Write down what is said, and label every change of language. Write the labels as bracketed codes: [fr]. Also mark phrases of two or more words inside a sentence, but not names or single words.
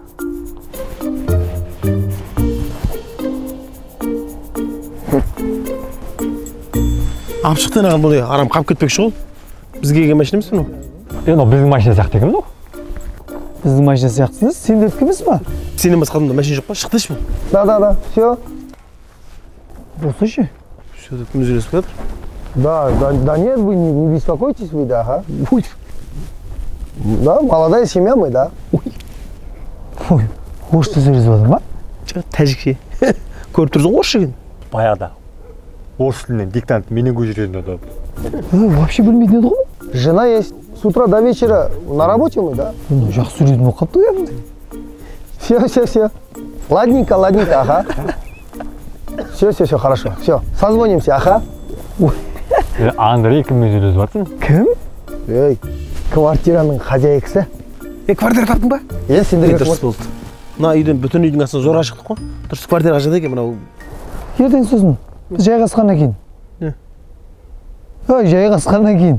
[kk] Алып шықтың ағам бұл арам қап кетпекші ғой. Бізге келген машина емес мынау? Ол біздің машина сияқты екен ғой. Біздің машина сияқтысыз, сендердікі емес па? Сенен басқа адамда машина жоқ па? Шықтыш бұл. [ru] Да, все. [kk] Осы ше? [ru] Все, да, [kk] күн үзілесіп жатыр. [ru] Да нет, вы не беспокойтесь вы, да, ага. Да, молодая семья мы, да. Ой, орысша сөйлесіп жатыр ма? Жоқ, тәжікше. Көріп тұрсың орысша екен. Баяғыда орыс тілінен диктант менен көшіретін еді. Вообще білмейтін еді ғой. Жена есть. С утра до вечера на работе мы, да. [kk] Жақсы сөйлейтін болып қалыпты ғой. [ru] Все. Ладненько, ага. Все, хорошо. Все, созвонимся, ага. [kk] Андрей кіммен сөйлесіп жатсың? Кім? Ей, квартираның хозяйкасы. Квартира таптың ба? Сендерге дұрыс болды. Мына үйден бүтін үйдің астынан зорға шықтық қой. Дұрыс квартира қажады екен мынау. Ертең сосын жайғасқаннан кейін. Жайғасқаннан кейін.